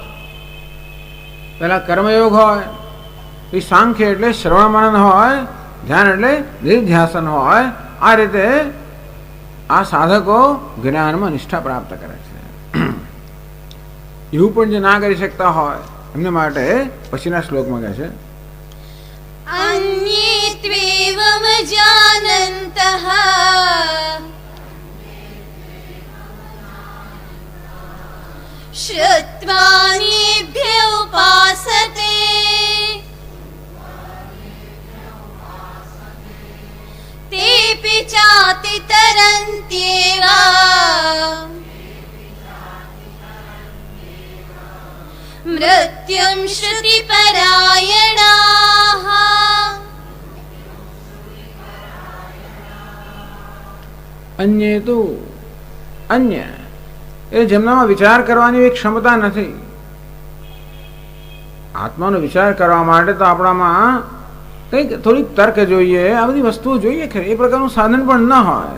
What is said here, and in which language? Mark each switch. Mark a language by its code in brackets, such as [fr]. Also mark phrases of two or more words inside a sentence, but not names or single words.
[gu] પહેલા કર્મયોગ હોય, પછી સાંખ્ય એટલે શ્રવણ મનન હોય, ધ્યાન એટલે નિધિધ્યાસન હોય. આ રીતે આ સાધકો જ્ઞાનમાં નિષ્ઠા પ્રાપ્ત કરે છે. એવું પણ જે ના કરી શકતા હોય એમને માટે પછીના શ્લોકમાં કહે છે, [sa] अन्ये त्वेवम जानन्तः श्रुत्वान्येभ्य उपासते तेऽपि चाति तरन्त्येव मृत्युं श्रुतिपरायणाः. [gu] અન્ય તો અન્ય એ જેમનામાં વિચાર કરવાની એક ક્ષમતા નથી. આત્માનો વિચાર કરવા માટે તો આપણામાં કંઈક થોડીક તર્ક જોઈએ, આ બધી વસ્તુઓ જોઈએ ખરી, એ પ્રકારનું સાધન પણ ન હોય.